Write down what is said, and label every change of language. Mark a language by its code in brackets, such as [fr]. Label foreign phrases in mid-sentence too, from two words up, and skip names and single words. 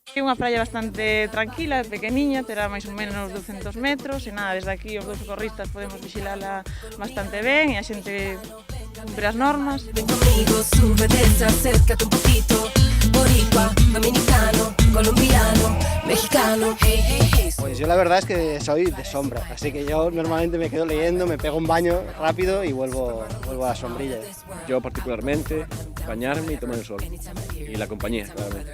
[gl] unha praia bastante tranquila, pequeniña, terá máis ou menos 200 metros, e nada, desde aquí os dous socorristas podemos vigilala bastante ben, e a xente cumpre as normas. [es] Ven conmigo, súbete, acércate un poquito, boricua, dominicano, colombiano, mexicano, hey, hey, hey. Pues yo la verdad es que soy de sombra, así que yo normalmente me quedo leyendo, me pego un baño rápido y vuelvo a la sombrilla. Yo particularmente, bañarme y tomar el sol. Y la compañía, claramente.